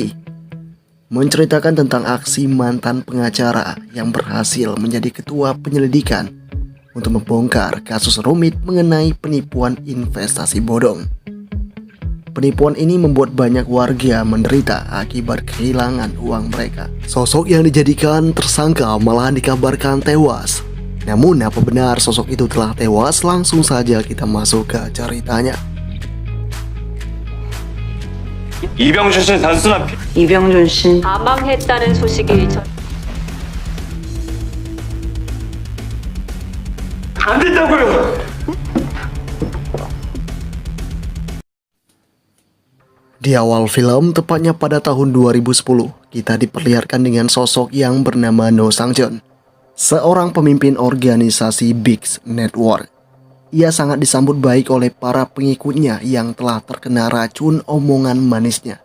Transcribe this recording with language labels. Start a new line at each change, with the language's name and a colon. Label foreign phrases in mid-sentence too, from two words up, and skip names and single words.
Indonesian: Menceritakan tentang aksi mantan pengacara yang berhasil menjadi ketua penyelidikan untuk membongkar kasus rumit mengenai penipuan investasi bodong. Penipuan ini membuat banyak warga menderita akibat kehilangan uang mereka. Sosok yang dijadikan tersangka malahan dikabarkan tewas. Namun apa benar sosok itu telah tewas? Langsung saja kita masuk ke ceritanya.
Korean: 이병준 씨는 단순한 이병준 씨 사망했다는 소식이 안 된다고요.
Indonesian: Di awal film, tepatnya pada tahun 2010, kita diperlihatkan dengan sosok yang bernama No Sang-jeon, seorang pemimpin organisasi Big Network. Ia sangat disambut baik oleh para pengikutnya yang telah terkena racun omongan manisnya.